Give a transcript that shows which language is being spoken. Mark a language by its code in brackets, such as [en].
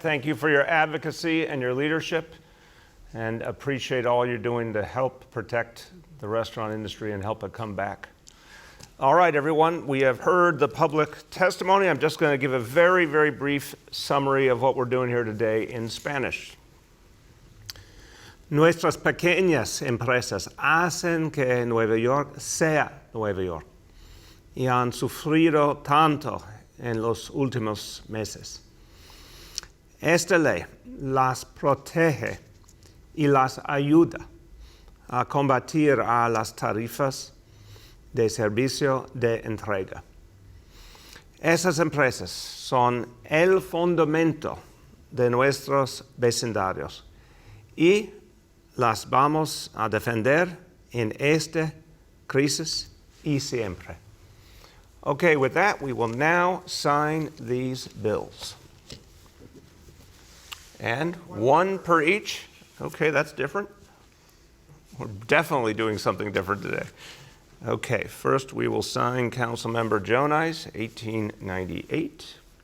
[en] Thank you for your advocacy and your leadership, and appreciate all you're doing to help protect the restaurant industry and help it come back. All right, everyone, we have heard the public testimony. I'm just going to give a very, very brief summary of what we're doing here today in Spanish. [es] Nuestras pequeñas empresas hacen que Nueva York sea Nueva York y han sufrido tanto en los últimos meses. Esta ley las protege y las ayuda a combatir a las tarifas de servicio de entrega. Esas empresas son el fundamento de nuestros vecindarios y las vamos a defender en esta crisis y siempre. [en] Okay, with that, we will now sign these bills. And one per each. Okay, that's different. We're definitely doing something different today. Okay, first we will sign Councilmember Jonai's 1898.